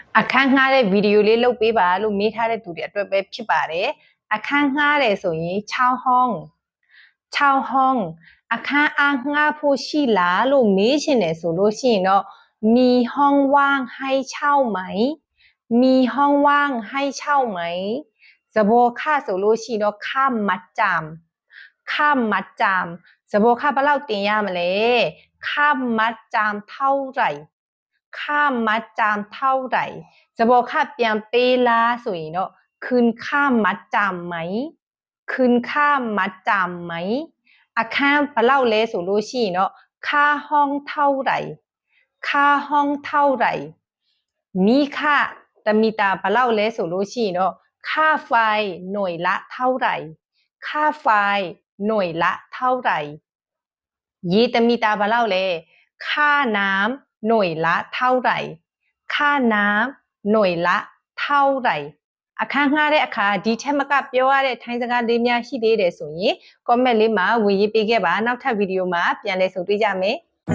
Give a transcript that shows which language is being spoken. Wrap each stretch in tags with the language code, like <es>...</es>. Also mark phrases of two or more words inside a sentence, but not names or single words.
<my>အခန်းငှားတဲ့ဗီဒီယိုလေးလုပ်ပေးပါလို့မေးထားတဲ့သူတွေအတွက်ပဲဖြစ်ပါတယ်အခန်းငှားတယ်ဆိုရင်6</my> <th>ห้อง6ห้อง</th> <my>အခန်းအားငှားဖို့ရှိလားလို့မေးချင်တယ်ဆိုလို့ရှိရင်တော့</my> <th>มีห้องว่างให้เช่า ไหมมีห้องว่างให้เช่าไหมสะโบค่า</th> <my>ဆိုလို့ရှိရင်တော့</my> <th>ค่ามัดจำค่ามัดจำสะโบค่า</th> <my>ဘယ်လောက်တင်ရမလဲ</my> <th>ค่ามัดจำเท่าไห ร่ค่ามัดจำเท่าไหร่สะโบค่า</th> <my>ပြန်ပေးလားဆိုရင်တော့</my> <th>คืนค่ามัดจำไหมคืนค่ามัด จำไหม</th> <my>အခန်းဘယ်လောက်လဲဆိုလို့ရှိရင်တော့</my> <th>ค่าห้องเท่าไหร่ค่าห้อง เท่าไหร่มีค่าตะมีตา</th> <my>ဘယ်လောက်လဲဆိုလို့ရှိရင်တော့</my> <th>ค่าไฟหน่วยละเท่าไหร่ค่าไฟหน่วยละเท่าไหร่ยีตะมีตาบะเล่าเลยค่าน้ำหน่วยละเท่าไหร่</th> <my>ค่าน้ำหน่วยละเท่าไหร่အခန်းငှားတဲ့အခါဒီထက်မကပြောရတဲ့ထိုင်းစကားလေးများရှိသေးတယ်ဆိုရင် comment လေးမှာဝင်ရေးပေးခဲ့ပါနောက်ထပ်ဗီဒီယိုမှာပြန်လည်ဆုံတွေ့ကြမယ်</my>